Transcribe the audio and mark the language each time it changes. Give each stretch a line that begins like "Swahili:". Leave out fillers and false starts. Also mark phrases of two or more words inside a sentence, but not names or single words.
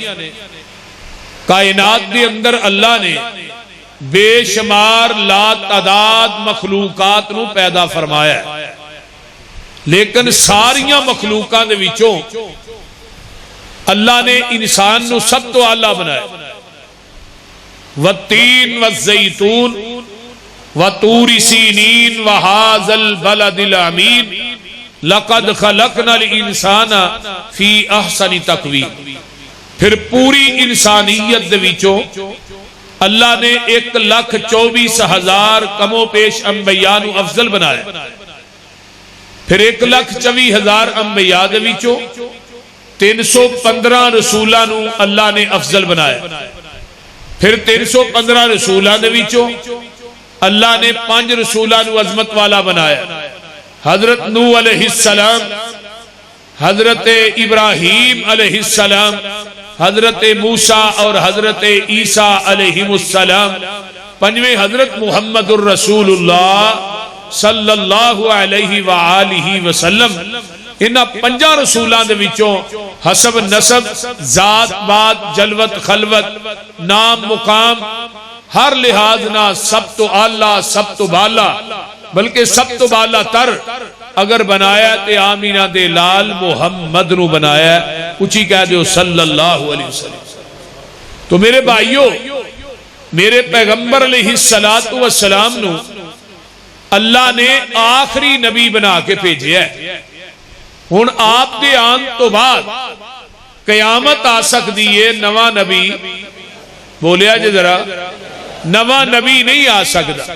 Punjabi: کائنات دے اندر اللہ نے بے شمار لا تعداد مخلوقات نو پیدا فرمایا ہے، لیکن ساریاں مخلوقات دے وچوں اللہ نے انسان نو سب تو اعلیٰ بنایا۔
Arabic: والتین والزیتون وطور سینین وہذا البلد الامین لقد خلقنا الانسان فی احسن تقویم۔
Punjabi: پھر پوری انسانیت دے وچوں اللہ نے 1,24,000 کم و پیش انبیاء نو افضل بنایا، پھر 1,24,000 انبیاء دے وچوں 315 رسولاں نو اللہ نے افضل بنایا، پھر 315 رسولاں دے وچوں اللہ نے 5 رسولاں نو عظمت والا بنایا، حضرت نوح
Arabic: علیہ السلام،
Punjabi: حضرت ابراہیم
Arabic: علیہ السلام،
Punjabi: حضرت موسیٰ اور حضرت عیسیٰ
Arabic: علیہ السلام،
Punjabi: 5ویں حضرت محمد الرسول اللہ
Arabic: صلی اللہ علیہ وآلہ وسلم۔
Punjabi: انہاں 5 رسولاں دے وچوں حسب نسب، ذات بات، جلوت خلوت، نام مقام، ہر لحاظ نہ سب تو اعلیٰ، سب تو بالا، بلکہ سب تو بالا تر اگر بنایا تے آمینہ دے لال محمد نو بنایا، اچھی کہہ دیو
Arabic: صلی اللہ علیہ وسلم۔
Punjabi: تو میرے بھائیو، میرے پیغمبر
Arabic: علیہ السلام
Punjabi: نو اللہ نے آخری نبی بنا کے بھیجیا ہے۔ ہن آپ دے آن تو بعد قیامت آ سکتی ہے، نواں نبی بولیا جی ذرا، نواں نبی نہیں آ سکتا۔